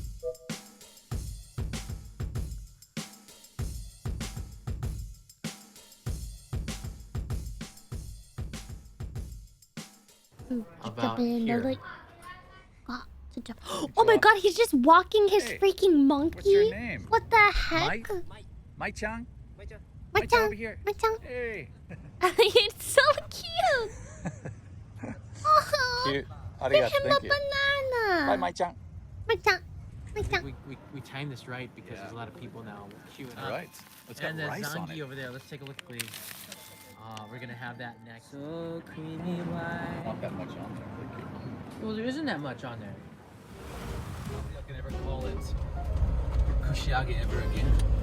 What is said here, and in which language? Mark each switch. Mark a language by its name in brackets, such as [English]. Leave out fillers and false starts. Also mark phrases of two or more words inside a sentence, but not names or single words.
[English] About Jump in the here. lake. Oh my god, he's just walking his freaking monkey. What's your name? What the heck? Mai-chan? Mai-chan, over here. Mai-chan. Hey. It's so cute. Oh, Cute. give Arigato, him a thank you. banana. Bye, Mai-chan. Mai-chan. Mai-chan. We timed this right because there's a lot of people now queuing up. All right. It's got And the rice on zangi it. over there. Let's take a look, please. We're gonna have that next. So creamy white. Not that much on there. Thank you. Well, there isn't that much on there. I don't think I can ever call it Kushiage ever again.